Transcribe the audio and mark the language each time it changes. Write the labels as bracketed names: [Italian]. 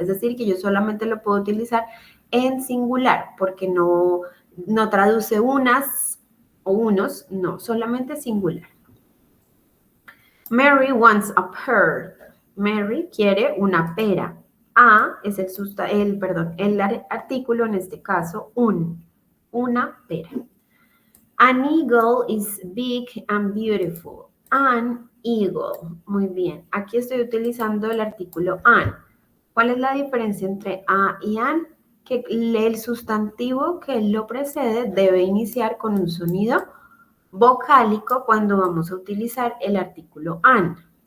[Spanish] Es decir, que yo solamente lo puedo utilizar en singular porque no traduce unas o unos, no, solamente singular. [English] Mary wants a pear. [Spanish] Mary quiere una pera. A es el artículo, en este caso, una pera. [English] An eagle is big and beautiful. An eagle. [Spanish] Muy bien. Aquí estoy utilizando el artículo an. ¿Cuál es la diferencia entre a y an? Que el sustantivo que lo precede debe iniciar con un sonido vocálico cuando vamos a utilizar el artículo an.